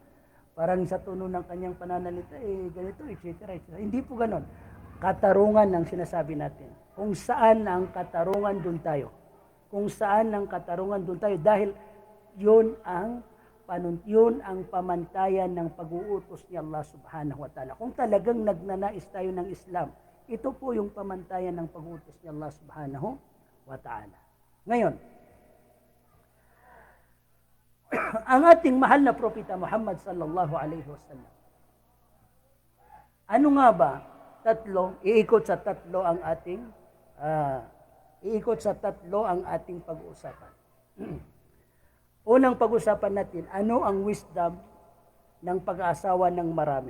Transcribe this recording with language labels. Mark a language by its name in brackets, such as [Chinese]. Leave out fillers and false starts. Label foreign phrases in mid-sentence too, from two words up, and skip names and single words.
[Filipino] Parang sa tono ng kanyang pananalita, ganito, etc. Hindi po ganon. Katarungan ang sinasabi natin. Kung saan ang katarungan, doon tayo. Kung saan ang katarungan, doon tayo. Dahil yun ang pamantayan ng pag-uutos ni Allah [Arabic] سبحانه وتعالى. [Filipino] Kung talagang nagnanais tayo ng Islam, ito po yung pamantayan ng pag-uutos ni Allah [Arabic] سبحانه وتعالى. [Filipino] Ngayon, ang ating mahal na propeta Muhammad [Arabic] صلى الله عليه وسلم. [Filipino] Ano nga ba? Iikot sa tatlo ang ating pag-uusapan. Unang pag-usapan natin, ano ang wisdom ng pag-aasawa ng marami?